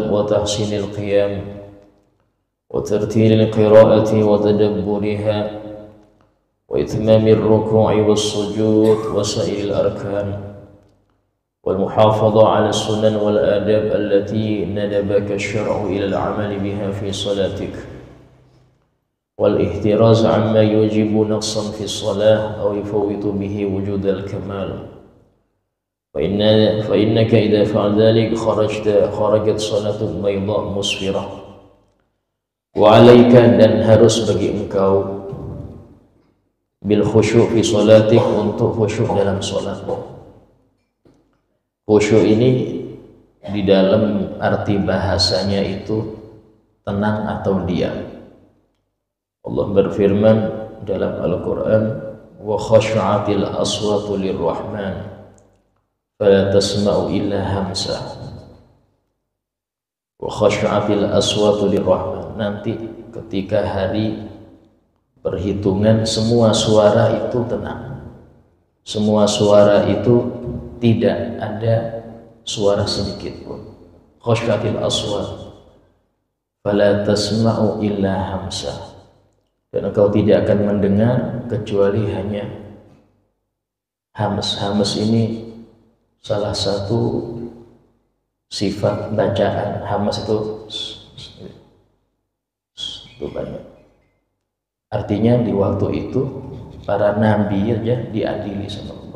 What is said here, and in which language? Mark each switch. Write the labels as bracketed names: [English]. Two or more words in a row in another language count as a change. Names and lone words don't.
[Arabic] وتحسين القيام وترتيل القراءة وتدبرها وإتمام الركوع والسجود وسائر الأركان والمحافظة على السنن والآداب التي ندبك الشرع إلى العمل بها في صلاتك والاحتراز عما يوجب نقصا في الصلاة أو يفوت به وجود الكمال فإنك إذا فعل ذلك خرجت صلاة بيضاء مسفرة وعليك [Indonesian] dan harus bagi engkau [Arabic] بالخشوع في صلاتك [Indonesian] untuk khusyuk dalam salat. Khusyuk ini di dalam arti bahasanya itu tenang atau diam. Allah berfirman dalam Al-Quran [Arabic] وخشعت الأصوات للرحمن فلا تسمع إلا همسا وخشعت الأصوات للرحمن. [Indonesian] Nanti ketika hari perhitungan semua suara itu tenang, semua suara itu tidak ada suara sedikit pun. [Arabic] خشعت الأصوات فلا تسمع إلا همسا, [Indonesian] dan engkau tidak akan mendengar kecuali hanya hams. Hams ini salah satu sifat bacaan. Hams itu banyak. Artinya di waktu itu para nabi aja diadili sama Allah.